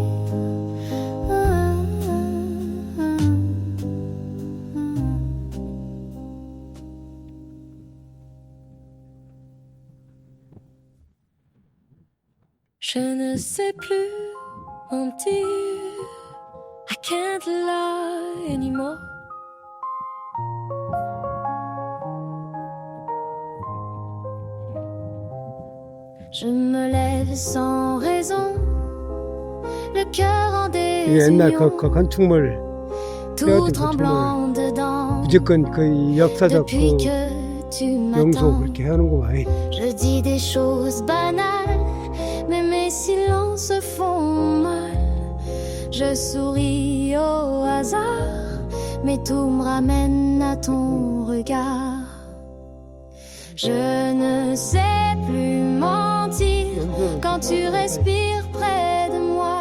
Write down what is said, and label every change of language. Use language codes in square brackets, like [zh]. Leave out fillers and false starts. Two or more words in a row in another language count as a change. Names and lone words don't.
[fr] Je ne sais plus mentir. [en] I can't lie anymore. [fr] Je me lève sans raison, le cœur en [ko] 옛날 [fr] désunion, [ko] 그 건축물 [fr] tout tremblant dedans. [ko] 무조건 그 역사적 [fr] Depuis [ko] 그 [fr] que tu [ko] 명소 [fr] m'attends, [ko] 그렇게 하는구만. [fr] je dis des choses banales, mais mes silences se font mal. Je souris au hasard, mais tout me ramène à ton regard. Je ne sais plus mentir quand tu respires près de moi.